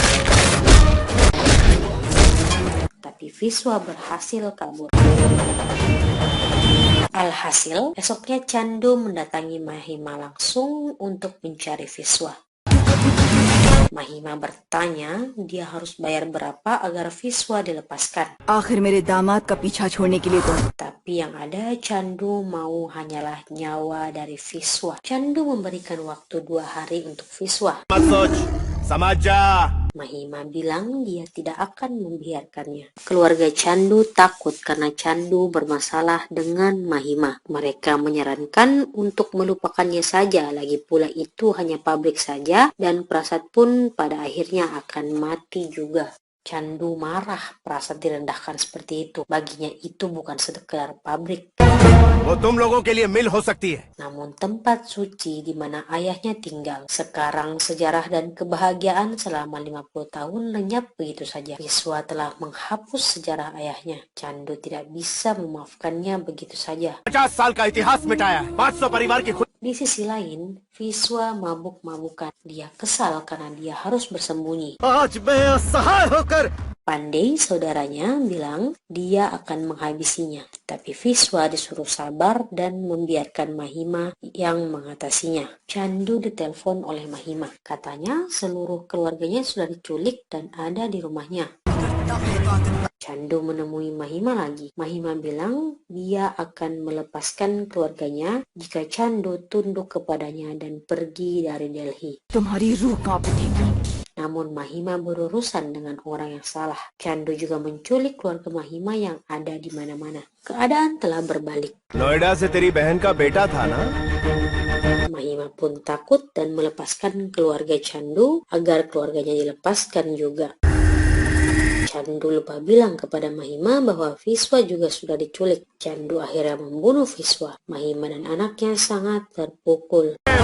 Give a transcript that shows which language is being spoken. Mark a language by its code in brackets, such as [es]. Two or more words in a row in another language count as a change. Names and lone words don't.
[id] Tapi Viswa berhasil kabur. Alhasil, esoknya Chandu mendatangi Mahima langsung untuk mencari Viswa. Mahima bertanya dia harus bayar berapa agar Viswa dilepaskan. [hi] आखिर मेरे दामाद का पीछा छोड़ने के लिए तो [id] Tapi yang ada Chandu mau hanyalah nyawa dari Viswa. Chandu memberikan waktu 2 hari untuk Viswa. [hi] मत सोच, समझ जा। [id] Mahima bilang dia tidak akan membiarkannya. Keluarga Chandu takut karena Chandu bermasalah dengan Mahima. Mereka menyarankan untuk melupakannya saja, lagi pula itu hanya pabrik saja dan Prasad pun pada akhirnya akan mati juga. Chandu marah Prasad direndahkan seperti itu. Baginya itu bukan sekedar pabrik. [hi] वो तुम लोगों के लिए मिल हो सकती है। [id] Namun tempat suci di mana ayahnya tinggal. Sekarang sejarah dan kebahagiaan selama 50 tahun lenyap begitu saja. Viswa telah menghapus sejarah ayahnya. Chandu tidak bisa memaafkannya begitu saja. [hi] 50 साल का इतिहास मिटाया है। 500 परिवार की खुद। [id] Di sisi lain, Viswa mabuk-mabukan. Dia kesal karena dia harus bersembunyi. [hi] आज मैं असहाय होकर [id] Pandey, saudaranya, bilang dia akan menghabisinya. Tapi Viswa disuruh sabar dan membiarkan Mahima yang mengatasinya. Chandu ditelepon oleh Mahima. Katanya seluruh keluarganya sudah diculik dan ada di rumahnya. Chandu menemui Mahima lagi. Mahima bilang dia akan melepaskan keluarganya jika Chandu tunduk kepadanya dan pergi dari Delhi. [hi] तुम्हारी रूह कांप उठेगी। [id] Namun Mahima berurusan dengan orang yang salah. Chandu juga menculik keluarga Mahima yang ada di mana-mana. Keadaan telah berbalik. [hi] नोएडा से तेरी बहन का बेटा था ना? [id] Mahima pun takut dan melepaskan keluarga Chandu agar keluarganya dilepaskan juga. Chandu lupa bilang kepada Mahima bahwa Viswa juga sudah diculik. Chandu akhirnya membunuh Viswa. Mahima dan anaknya sangat terpukul.